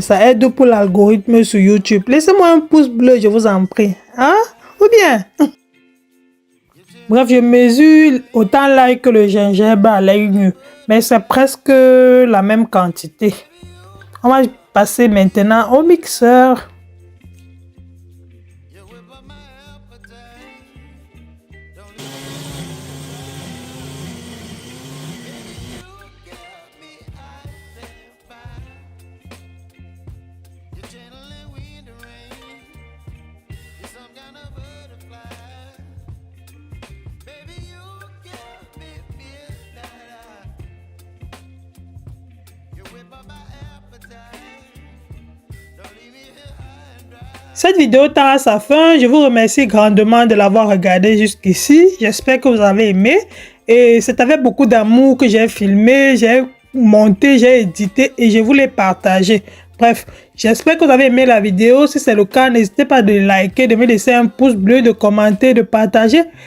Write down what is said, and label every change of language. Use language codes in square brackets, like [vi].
[fr] Ça aide pour l'algorithme sur YouTube. Laissez-moi un pouce bleu, je vous en prie. Hein? Ou bien? Bref, je mesure autant l'ail que le gingembre à l'œil nu, mais c'est presque la même quantité. On va passer maintenant au mixeur. [en] You whip up my appetite. Don't leave you got me ice and fire. You're channeling wind and rain. You're some kind of butterfly. Baby, you got me midnight. You whip up my appetite. Don't leave me here high and dry. [fr] Cette vidéo tend à sa fin. Je vous remercie grandement de l'avoir regardé jusqu'ici. J'espère que vous avez aimé. Et c'est avec beaucoup d'amour que j'ai filmé, j'ai monté, j'ai édité et je vous l'ai partagé. Bref, j'espère que vous avez aimé la vidéo. Si c'est le cas, n'hésitez pas de liker, de me laisser un pouce bleu, de commenter, de partager.